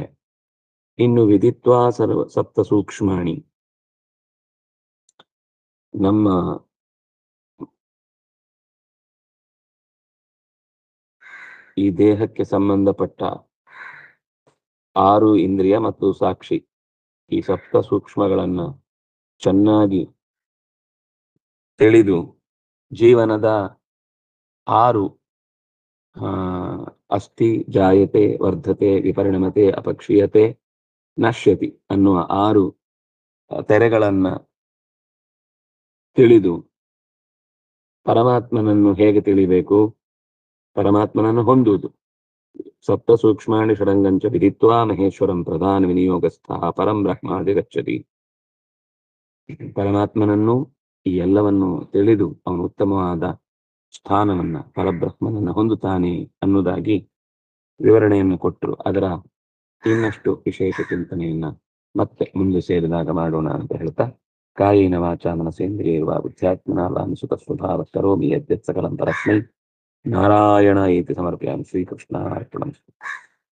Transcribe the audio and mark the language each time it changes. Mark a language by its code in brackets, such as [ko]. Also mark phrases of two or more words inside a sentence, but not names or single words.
[kn] ಇನ್ನು [sa] ವಿದಿತ್ವಾ ಸಪ್ತ ಸೂಕ್ಷ್ಮಾಣಿ, [kn] ನಮ್ಮ ಈ ದೇಹಕ್ಕೆ ಸಂಬಂಧಪಟ್ಟ 6 ಇಂದ್ರಿಯ ಮತ್ತು ಸಾಕ್ಷಿ, ಈ ಸಪ್ತ ಸೂಕ್ಷ್ಮಗಳನ್ನ ಚೆನ್ನಾಗಿ ತಿಳಿದು ಜೀವನದ 6 ಅಸ್ಥಿ, [sa] ಜಾಯತೆ, ವರ್ಧತೆ, ವಿಪರಿಣಮತೆ, ಅಪಕ್ಷೀಯತೆ, ನಶ್ಯತಿ [kn] ಅನ್ನುವ 6 ತೆರೆಗಳನ್ನ ತಿಳಿದು ಪರಮಾತ್ಮನನ್ನು ಹೇಗೆ ತಿಳಿಬೇಕು, ಪರಮಾತ್ಮನನ್ನು ಹೊಂದುವುದು. [sa] ಸಪ್ತ ಸೂಕ್ಷ್ಮಾಣಿ ಷಡಂಗಂಚ ವಿದಿತ್ವಾ ಮಹೇಶ್ವರಂ ಪ್ರಧಾನ ವಿನಿಯೋಗಸ್ಥ ಪರಂ ಬ್ರಹ್ಮಾಧಿಗಚ್ಚತಿ. [kn] ಪರಮಾತ್ಮನನ್ನು ಈ ಎಲ್ಲವನ್ನು ತಿಳಿದು ಅವನು ಉತ್ತಮವಾದ ಸ್ಥಾನವನ್ನ, ಪರಬ್ರಹ್ಮನನ್ನ ಹೊಂದುತ್ತಾನೆ ಅನ್ನುವುದಾಗಿ ವಿವರಣೆಯನ್ನು ಕೊಟ್ಟರು. ಅದರ ಇನ್ನಷ್ಟು ವಿಶೇಷ ಚಿಂತನೆಯನ್ನ ಮತ್ತೆ ಮುಂದೆ ಸೇರಿದಾಗ ಮಾಡೋಣ ಅಂತ ಹೇಳ್ತಾ, [sa] ಕಾಯೇನ ವಾಚಾ ಮನಸೇಂದ್ರಿಯೈರ್ವಾ ಬುದ್ಧ್ಯಾತ್ಮನಾ ವಾ ಅನುಸೃತ ಸ್ವಭಾವ ಕರೋಮಿ ಯದ್ಯತ್ ಸಕಲಂ ಪರಸ್ಮೈ ನಾರಾಯಣ ಏತಿ ಸಮರ್ಪಯಾಮಿ. ಶ್ರೀಕೃಷ್ಣಾರ್ಪಣಮಸ್ತು.